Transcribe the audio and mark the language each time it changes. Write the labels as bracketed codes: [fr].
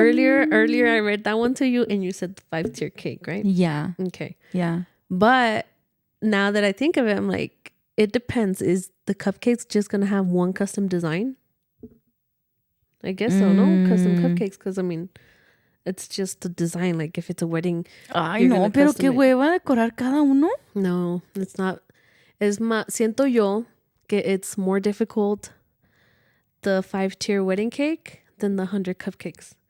[en] Earlier I read that one to you and you said the 5-tier cake, right? Yeah. Okay. Yeah. But now that I think of it, I'm like, it depends. Is the cupcakes just going to have one custom design? I guess so, no? Custom cupcakes, because I mean, it's just the design. Like, if it's a wedding. [es] Ay, no, pero qué hueva decorar cada uno. [en] No, it's not. [es] Siento yo que [en] it's more difficult, the 5-tier wedding cake, than the 100 cupcakes.